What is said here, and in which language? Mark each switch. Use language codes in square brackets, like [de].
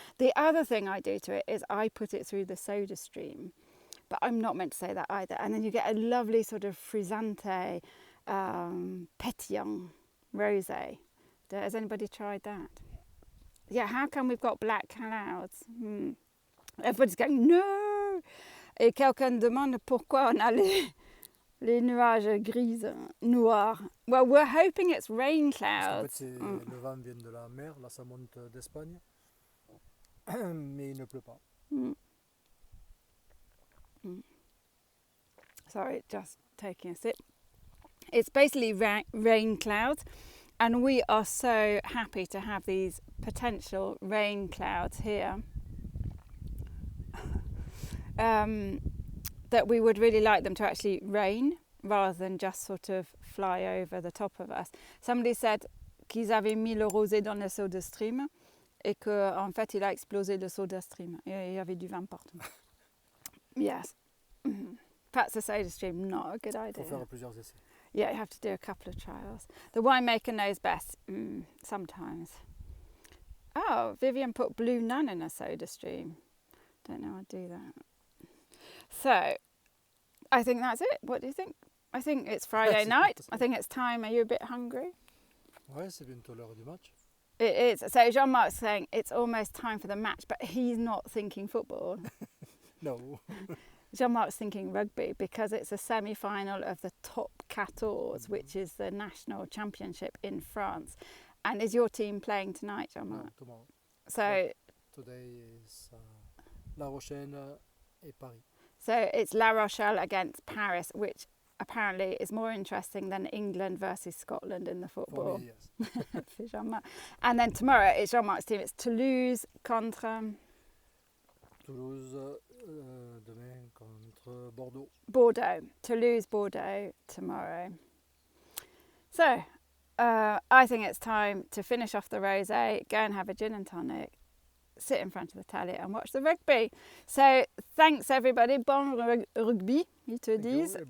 [en] The other thing I do to it is I put it through the soda stream, but I'm not meant to say that either. And then you get a lovely sort of frizzante, pétillant rosé. Has anybody tried that? Yeah, how come we've got black clouds? Everybody's going, no! [fr] Et quelqu'un demande pourquoi on a les nuages grises, noirs. [en] Well, we're hoping it's rain clouds. [fr] En fait, le vent vient de la mer, là ça monte d'Espagne, mais il ne pleut pas. [en] Sorry, just taking a sip. It's basically rain clouds, and we are so happy to have these potential rain clouds here. That we would really like them to actually rain rather than just sort of fly over the top of us. [fr] Somebody said qu'ils avaient mis le rosé dans le soda stream et qu'en fait il a explosé le soda stream. Il y avait du vin partout. [en] Yes. Perhaps the soda stream, not a good idea. [fr] Faut faire plusieurs essais. [en] Yeah, you have to do a couple of trials. The winemaker knows best, sometimes. Oh, Vivian put Blue Nun in a soda stream. Don't know I'd do that. So, I think that's it. What do you think? I think it's Friday night. I think it's time. Are you a bit hungry? [fr] Ouais, c'est bientôt l'heure du match. [en] It is. So Jean-Marc's saying it's almost time for the match, but he's not thinking football. No. Jean-Marc's thinking rugby because it's a semi-final of the Top 14, which is the national championship in France. And is your team playing tonight, Jean-Marc? No, tomorrow. So Today is La Rochelle et Paris. So it's La Rochelle against Paris, which apparently is more interesting than England versus Scotland in the football. For me, yes. For Jean-Marc. And then tomorrow it's Jean-Marc's team. It's Toulouse contre... [fr] Toulouse, demain contre Bordeaux. Bordeaux. [en] Toulouse, Bordeaux tomorrow. So I think it's time to finish off the rosé, go and have a gin and tonic, sit in front of the telly and watch the rugby. [fr] So thanks everybody. Bon rugby, ils te disent.